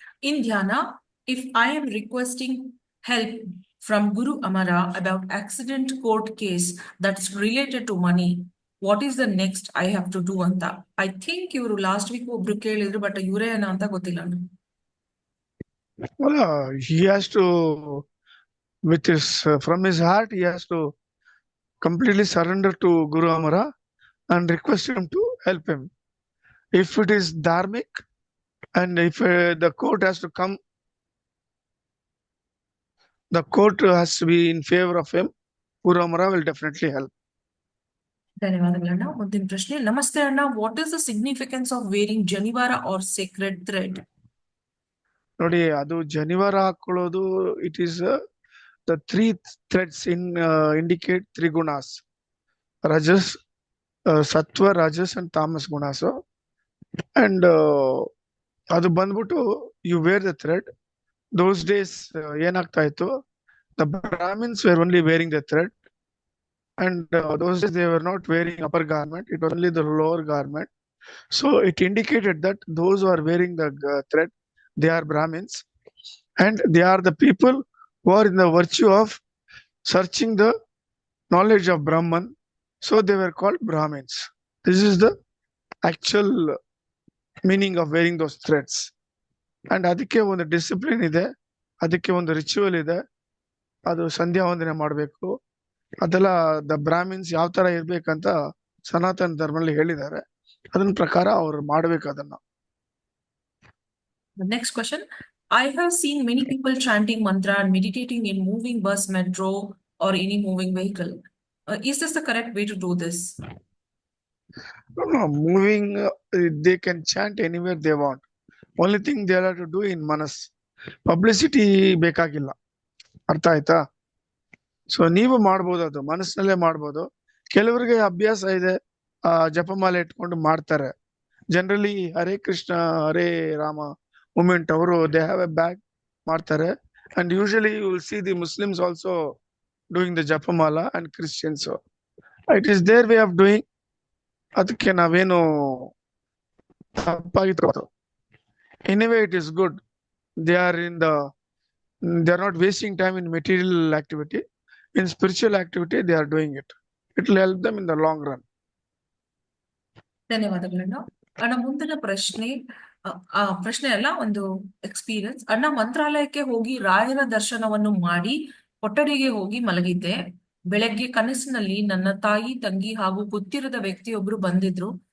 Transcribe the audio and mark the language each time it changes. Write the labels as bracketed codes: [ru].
[en] ಇನ್ ಧ್ಯಾನ, if I am requesting help from Guru Amara about accident court case that's related to money, what is the next I have to do ಅಂತ. I think [kn] ಇವರು [en] last week [kn] ಒಬ್ರು ಕೇಳಿದ್ರು, but ಇವರೇ ಏನೋ ಅಂತ ಗೊತ್ತಿಲ್ಲ. [en] Well, he has to, with his from his heart, he has to completely surrender to Guru Amara and request him to help him. If it is dharmic and if the court has to come, the court has to be in favor of him, Guru Amara will definitely help. [kn] ಧನ್ಯವಾದಗಳಣ್ಣ. ಮುಂದಿನ ಪ್ರಶ್ನೆ. ನಮಸ್ತೆ ಅಣ್ಣ, [en] What is the significance of wearing janivara or sacred thread? [kn] ನೋಡಿ, ಅದು ಜನಿವಾರ ಹಾಕೊಳ್ಳೋದು, [en] It is the 3 threads indicate 3 gunas: rajas, sattva, rajas and tamas gunas. And [kn] ಅದು ಬಂದ್ಬಿಟ್ಟು [en] you wear the thread. Those days [kn] ಏನಾಗ್ತಾ ಇತ್ತು, [en] the Brahmins were only wearing the thread, and those days they were not wearing upper garment, it was only the lower garment. So it indicated that those who are wearing the thread, they are Brahmins, and they are the people who are in the virtue of searching the knowledge of Brahman. So they were called Brahmins. This is the actual meaning of wearing those threads. [kn] And ಅದಕ್ಕೆ ಒಂದು discipline ಇದೆ, ಅದಕ್ಕೆ ಒಂದು ritual ಇದೆ. ಅದು ಸಂಧ್ಯಾ ವಂದನೆ ಮಾಡಬೇಕು, ಅದೆಲ್ಲ ದ ಬ್ರಾಹ್ಮಿನ್ಸ್ ಯಾವ ತರ ಇರ್ಬೇಕಂತ ಸನಾತನ ಧರ್ಮದಲ್ಲಿ ಹೇಳಿದ್ದಾರೆ. ಅದನ್ನ ಪ್ರಕಾರ ಅವ್ರು ಮಾಡ್ಬೇಕು ಅದನ್ನ. [en] The next question. I have seen many people chanting mantra and meditating in moving bus, metro, or any moving vehicle. Is this the correct way to do this? Moving, they can chant anywhere they want. Only thing they have to do in manas. [kn] Publicity ಬೇಕಾಗಿಲ್ಲ, ಅರ್ಥ ಆಯ್ತಾ? So ನೀವು ಮಾಡ್ಬೋದು, ಅದು ಮನಸ್ಸಿನಲ್ಲೇ ಮಾಡ್ಬೋದು. ಕೆಲವರಿಗೆ ಅಭ್ಯಾಸ ಇದೆ, ಜಪಮಾಲೆ ಇಟ್ಕೊಂಡು ಮಾಡ್ತಾರೆ. [en] Generally Hare Krishna Hare Rama movement ಅವರು they have a bag ಮಾಡ್ತಾರೆ. And usually you will see the Muslims also doing the japamala and Christians. It is their way of doing. [kn] ಅದಕ್ಕೆ ನಾವೇನು ತಪ್ಪಾಗಿತ್ತು. [en] Anyway it is good. They are not wasting time in material activity. In spiritual activity, they are doing it. It will help them in the long run. [kn] ಧನ್ಯವಾದಗಳಣ್ಣ. ಅಣ್ಣ, ಮುಂದಿನ ಪ್ರಶ್ನೆ ಪ್ರಶ್ನೆ ಅಲ್ಲ, ಒಂದು experience. ಅಣ್ಣ, ಮಂತ್ರಾಲಯಕ್ಕೆ ಹೋಗಿ ರಾಯರ ದರ್ಶನವನ್ನು ಮಾಡಿ ಕೊಠಡಿಗೆ ಹೋಗಿ ಮಲಗಿದ್ದೆ. ಬೆಳಗ್ಗೆ ಕನಸಿನಲ್ಲಿ ನನ್ನ ತಾಯಿ, ತಂಗಿ ಹಾಗೂ ಗೊತ್ತಿರದ ವ್ಯಕ್ತಿಯೊಬ್ರು ಬಂದಿದ್ರು.